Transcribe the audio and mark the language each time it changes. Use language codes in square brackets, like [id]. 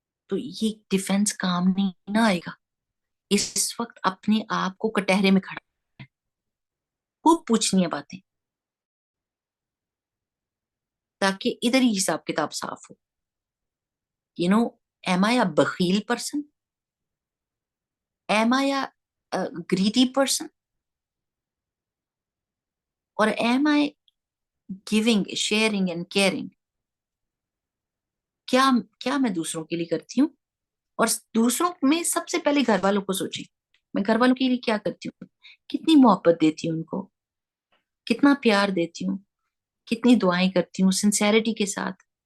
[ur] تو یہ ڈیفینس کام نہیں نہ آئے گا. اس وقت اپنے آپ کو کٹہرے میں کھڑا ہے، خوب پوچھنی ہے باتیں تاکہ ادھر ہی حساب کتاب صاف ہو. [en] Am I a بخیل person? Am I a greedy person? Or am I giving, sharing and caring? [ur] کیا میں دوسروں کے لیے کرتی ہوں؟ اور دوسروں میں سب سے پہلے گھر والوں کو سوچیں، میں گھر والوں کے لیے کیا کرتی ہوں؟ کتنی محبت دیتی ہوں ان کو، کتنا پیار دیتی ہوں، کتنی دعائیں کرتی ہوں سنسیریٹی کے ساتھ.